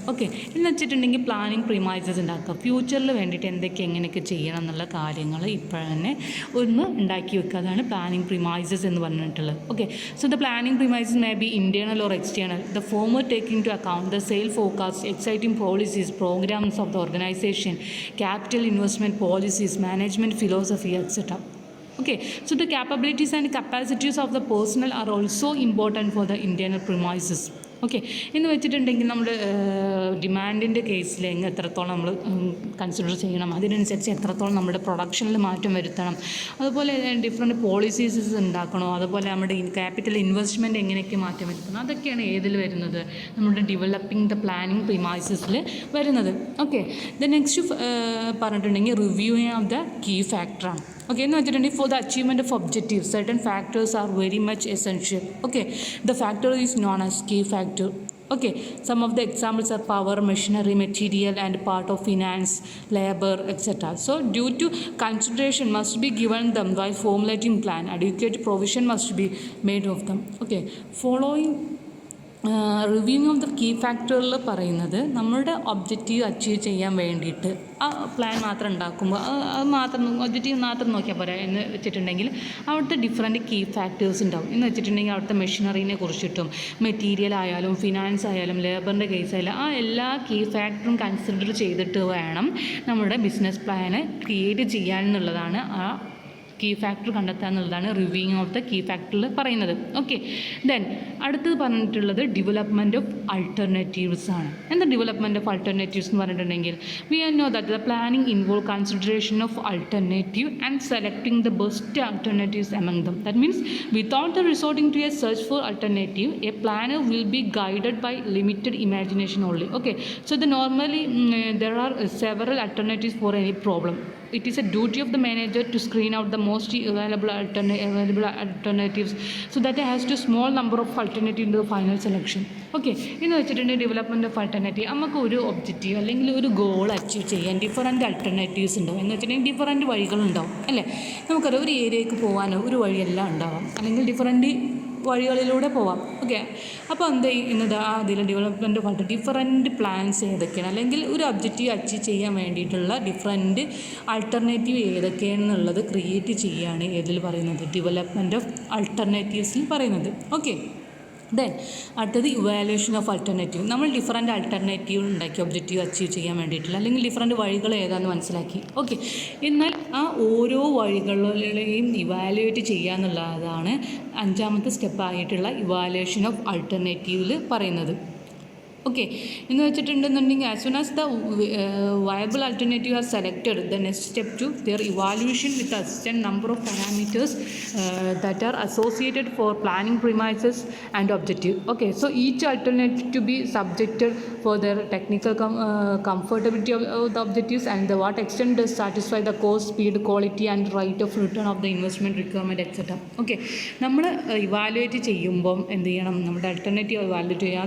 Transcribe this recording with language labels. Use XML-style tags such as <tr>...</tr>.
<ml>Okay, എന്ന് വെച്ചിട്ടുണ്ടെങ്കിൽ planning premises ഉണ്ടാക്കുക, ഫ്യൂച്ചറിൽ വേണ്ടിയിട്ട് എങ്ങനെയൊക്കെ ചെയ്യണം എന്നുള്ള കാര്യങ്ങൾ ഇപ്പോൾ തന്നെ ഒന്ന് ഉണ്ടാക്കി വെക്കുക. അതാണ് പ്ലാനിങ് പ്രിമൈസസ് എന്ന് പറഞ്ഞിട്ടുള്ളത്.</ml> <en>Okay, so the planning premises may be internal or external. The former taking to account the sale forecast, exciting policies, programmes of the organisation, capital investment policies, management philosophy etcetera. Okay, so the capabilities and capacities of the personnel are also important for the internal premises.</en> <ml>Okay എന്ന് വെച്ചിട്ടുണ്ടെങ്കിൽ നമ്മൾ ഡിമാൻഡിൻ്റെ കേസിൽ എത്രത്തോളം നമ്മൾ consider ചെയ്യണം, അതിനനുസരിച്ച് എത്രത്തോളം നമ്മുടെ പ്രൊഡക്ഷനിൽ മാറ്റം വരുത്തണം, അതുപോലെ ഡിഫറെൻറ്റ് പോളിസീസ് ഉണ്ടാക്കണോ, അതുപോലെ നമ്മുടെ ക്യാപിറ്റൽ ഇൻവെസ്റ്റ്മെൻറ്റ് എങ്ങനെയൊക്കെ മാറ്റം വരുത്തണം, അതൊക്കെയാണ് ഏതിൽ വരുന്നത്, നമ്മുടെ ഡെവലപ്പിംഗ് ദ പ്ലാനിങ് പ്രിമൈസസിൽ വരുന്നത്. ഓക്കെ, ദ നെക്സ്റ്റ് പറഞ്ഞിട്ടുണ്ടെങ്കിൽ റിവ്യൂയിങ് ഓഫ് ദ കീ ഫാക്ടറാണ്.</ml> <en>okay,</en> <ml>എന്ന് വെച്ചിട്ടുണ്ടെങ്കിൽ</ml> <en>For the achievement of objective certain factors are very much essential. Okay, the factor is known as key factor. Okay, some of the examples are power, machinery, material and part of finance, labor, etc. So due to consideration must be given them while formulating plan. Adequate provision must be made of them.</en> <ml>Okay, following reviewing of the key ഫാക്ടറിൽ പറയുന്നത് നമ്മളുടെ objective achieve ചെയ്യാൻ വേണ്ടിയിട്ട് ആ plan മാത്രം ഉണ്ടാക്കുമ്പോൾ അത് മാത്രം objective മാത്രം നോക്കിയാൽ പോരാ എന്ന് വെച്ചിട്ടുണ്ടെങ്കിൽ അവിടുത്തെ ഡിഫറെൻറ്റ് കീ ഫാക്ടേഴ്സ് ഉണ്ടാവും. എന്ന് വെച്ചിട്ടുണ്ടെങ്കിൽ അവിടുത്തെ മെഷീനറീനെ കുറിച്ചിട്ടും മെറ്റീരിയൽ ആയാലും ഫിനാൻസ് ആയാലും ലേബറിൻ്റെ കേസ് ആയാലും ആ എല്ലാ കീ ഫാക്ടറും കൺസിഡർ ചെയ്തിട്ട് വേണം നമ്മുടെ ബിസിനസ് പ്ലാന് ക്രിയേറ്റ് ചെയ്യാൻ എന്നുള്ളതാണ് ആ കീ ഫാക്ടർ കണ്ടെത്തുക എന്നുള്ളതാണ് റിവ്യൂയിങ് ഓഫ് ദ കീ ഫാക്ടറിൽ പറയുന്നത്. ഓക്കെ, ദെൻ അടുത്തത് പറഞ്ഞിട്ടുള്ളത് ഡെവലപ്മെൻറ്റ് ഓഫ് അൾട്ടർനേറ്റീവ്സ് ആണ്. എന്താ ഡെവലപ്മെൻറ്റ് ഓഫ് അൾട്ടർനേറ്റീവ്സ് എന്ന് പറഞ്ഞിട്ടുണ്ടെങ്കിൽ</ml> <en>We know that the planning involve consideration of alternative and selecting the best alternatives among them. That means without the resorting to a search for alternative, a planner will be guided by limited imagination only. Okay, so normally there are several alternatives for any problem. It is a duty of the manager to screen out the most available alternatives so that it has to small number of alternatives in the final selection.</en> <ml>Okay, എന്ന് വെച്ചിട്ടുണ്ടെങ്കിൽ development of alternative നമുക്ക് ഒരു objective അല്ലെങ്കിൽ ഒരു goal achieve ചെയ്യാൻ different അൾട്ടർനേറ്റീവ്സ് ഉണ്ടാവും. എന്ന് വെച്ചിട്ടുണ്ടെങ്കിൽ ഡിഫറൻറ്റ് വഴികളുണ്ടാവും അല്ലേ. നമുക്കറിയാം ഒരു ഏരിയയ്ക്ക് പോകാനോ ഒരു വഴിയെല്ലാം ഉണ്ടാവാം, അല്ലെങ്കിൽ ഡിഫറൻറ്റ് വഴികളിലൂടെ പോവാം. ഓക്കെ, അപ്പോൾ എന്ത് ചെയ്യുന്നത് അതിൽ ഡെവലപ്മെൻറ്റ് ഓഫ് ഡിഫറൻറ്റ് പ്ലാൻസ് ഏതൊക്കെയാണ്, അല്ലെങ്കിൽ ഒരു ഒബ്ജക്റ്റീവ് അച്ചീവ് ചെയ്യാൻ വേണ്ടിയിട്ടുള്ള ഡിഫറൻറ്റ് ആൾട്ടർനേറ്റീവ് ഏതൊക്കെയാണെന്നുള്ളത് ക്രിയേറ്റ് ചെയ്യുകയാണ് ഏതിൽ പറയുന്നത് ഡെവലപ്മെൻറ്റ് ഓഫ് അൾട്ടർനേറ്റീവ്സിൽ പറയുന്നത്. ഓക്കെ, ദെൻ അടുത്തത് ഇവാലുവേഷൻ ഓഫ് അൾട്ടർനേറ്റീവ്. നമ്മൾ ഡിഫറൻറ്റ് അൾട്ടർനേറ്റീവ് ഉണ്ടാക്കി ഒബ്ജക്റ്റീവ് അച്ചീവ് ചെയ്യാൻ വേണ്ടിയിട്ടുള്ള അല്ലെങ്കിൽ ഡിഫറൻറ്റ് വഴികൾ ഏതാണെന്ന് മനസ്സിലാക്കി. ഓക്കെ, എന്നാൽ ആ ഓരോ വഴികളെയും ഇവാലുവേറ്റ് ചെയ്യുക എന്നുള്ളതാണ് അഞ്ചാമത്തെ സ്റ്റെപ്പായിട്ടുള്ള ഇവാലുവേഷൻ ഓഫ് അൾട്ടർനേറ്റീവിൽ പറയുന്നത്.</ml> <en>okay,</en> <ml>എന്ന് വെച്ചിട്ടുണ്ടെന്നുണ്ടെങ്കിൽ</ml> <en>As soon as the viable alternative are selected the next step to their evaluation with assistant number of parameters that are associated for planning premises and objective. Okay, so each alternative to be subjected for their technical comfortability of the objectives and the what extent does satisfy the cost, speed, quality and rate of return of the investment requirement etc.</en> <ml>Okay, നമ്മൾ evaluate ചെയ്യുമ്പം എന്ത് ചെയ്യണം, നമ്മുടെ alternative evaluate ചെയ്യുക.</ml>